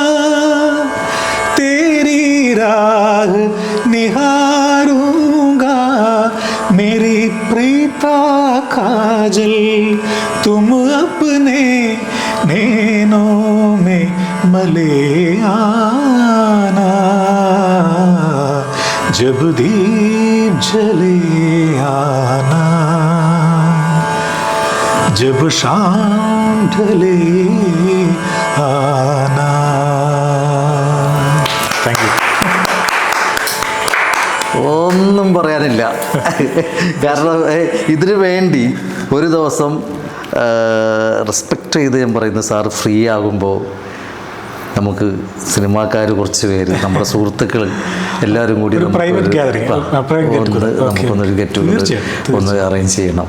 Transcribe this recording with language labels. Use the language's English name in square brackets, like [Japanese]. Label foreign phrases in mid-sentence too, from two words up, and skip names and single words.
[Hindi] तेरी राह निहारूंगा मेरी प्रीता काजल तुम अपने नैनों में मले आना जब दीप चले आना जब शाम ढले आना. [English] thank you. [Malayalam] ഒന്നും പറയാനില്ല. കാരണം ഇതിനു വേണ്ടി ഒരു ദിവസം റെസ്പെക്റ്റ് ചെയ്ത് ഞാൻ പറയുന്നത്, സാർ ഫ്രീ ആകുമ്പോൾ നമുക്ക് സിനിമാക്കാർ കുറച്ച് പേര്, നമ്മുടെ സുഹൃത്തുക്കൾ എല്ലാവരും കൂടി നമുക്കൊന്നൊരു ഗെറ്റ് ഒന്ന് അറേഞ്ച് ചെയ്യണം.